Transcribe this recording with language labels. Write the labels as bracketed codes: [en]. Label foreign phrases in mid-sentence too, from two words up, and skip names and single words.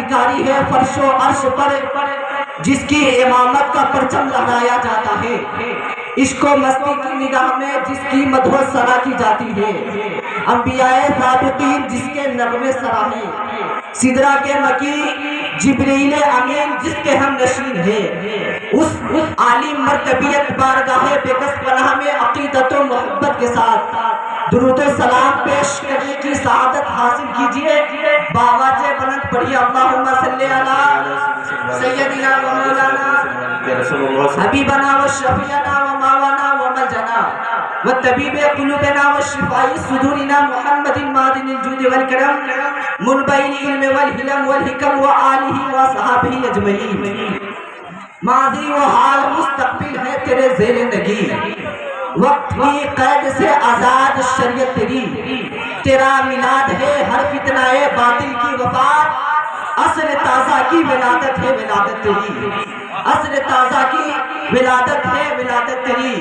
[ur] بھکاری ہے، فرش و عرش پر جس کی امامت کا پرچم لہرایا جاتا ہے، عشق و مستی کی نگاہ میں جس کی مدح و ثنا کی جاتی ہے، انبیاء سابقین جس کے نغمے سرا ہیں، سدرہ کے مکی جبریل امین جس کے ہم نشین ہے، اس عالی مرتبیت بارگاہ بکس پناہ میں عقیدت و محبت کے ساتھ درود و سلام پیش کرنے کی سعادت حاصل کیجئے۔ باواز بلند پڑھیے [ar] اللہم صلی علی سیدنا و مولانا حبیبنا و شفیعنا و ماوانا و ملجنا و طبیب قلوبنا و شفائی صدورنا محمد المادن الجود والکرم منبعین علم والحلم والحکم و آلہ و صحابہ اجمعین۔ [ur] ماضی و حال مستقبل ہے تیرے زیر نگی، وقت کی قید سے آزاد شریعت تیری، تیرا میلاد ہے ہر فتنہ باطل کی وفات، عصر تازہ کی ولادت ہے ولادت تیری، عصر تازہ کی ولادت ہے ولادت تیری۔